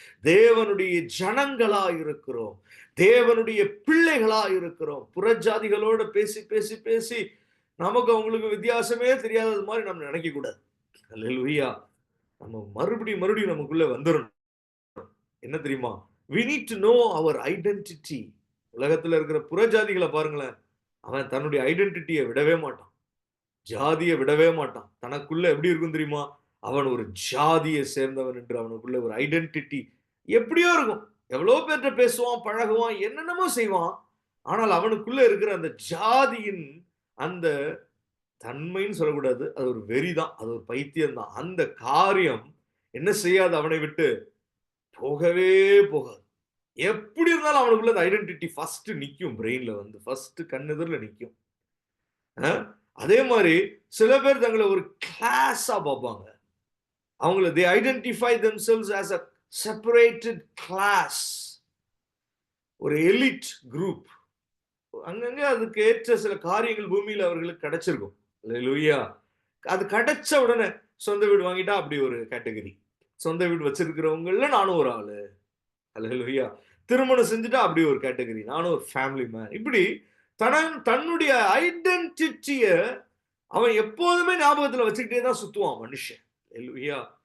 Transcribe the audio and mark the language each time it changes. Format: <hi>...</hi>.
<ta>தேவனுடைய ஜனங்களாயிருக்கிறோம். தேவனுடைய பிள்ளைகளாயிருக்கிறோம். புறஜாதிகளோட பேசி பேசி பேசி நமக்கு அவங்களுக்கு வித்தியாசமே தெரியாதது மாதிரி நம்ம நினைக்க கூடாது. ஹல்லேலூயா. நம்ம மறுபடியும் நமக்குள்ள வந்துடணும். என்ன தெரியுமா?</ta> <en>we need to know our identity.</en> <ta>உலகத்துல இருக்கிற புறஜாதிகளை பாருங்களேன், அவன் தன்னுடைய ஐடென்டிட்டியை விடவே மாட்டான், ஜாதியை விடவே மாட்டான். தனக்குள்ள எப்படி இருக்கும் தெரியுமா? அவன் ஒரு ஜாதியை சேர்ந்தவன் என்று அவனுக்குள்ள ஒரு ஐடென்டிட்டி எப்படியோ இருக்கும். எவ்வளோ பேர்கிட்ட பேசுவான், பழகுவான், என்னென்னமோ செய்வான். ஆனால் அவனுக்குள்ள இருக்கிற அந்த ஜாதியின் அந்த தன்மைன்னு சொல்லக்கூடாது, அது ஒரு வெறிதான், அது ஒரு பைத்தியம் தான். அந்த காரியம் என்ன செய்யாது, அவனை விட்டு போகவே போகாது. எப்படி இருந்தாலும் அவனுக்குள்ள ஐடென்டிட்டி ஃபர்ஸ்ட் நிற்கும், பிரெயின்ல வந்து ஃபர்ஸ்ட் கண்ணெதிரில் நிற்கும். அதே மாதிரி சில பேர் தங்களை ஒரு கிளாஸா பார்ப்பாங்க. அவங்கள</ta> <en>they identify themselves as a separated class,</en> <ta>ஒரு எலிட் குரூப். அங்கங்க அதுக்கு ஏற்ற சில காரியங்கள் பூமியில அவர்களுக்கு கிடைச்சிருக்கும். அல்லேலூயா. அது கிடைச்ச உடனே சொந்த வீடு வாங்கிட்டா அப்படி ஒரு கேட்டகரி, சொந்த வீடு வச்சிருக்கிறவங்கள நானும் ஒரு ஆளு. அல்லேலூயா. திருமணம் செஞ்சுட்டா அப்படி ஒரு கேட்டகரி, நானும் ஒரு ஃபேமிலி மேன். இப்படி தன்னுடைய ஐடென்டிட்டிய அவன் எப்போதுமே ஞாபகத்துல வச்சுக்கிட்டே தான் சுத்துவான் மனுஷன். அல்லேலூயா.</ta>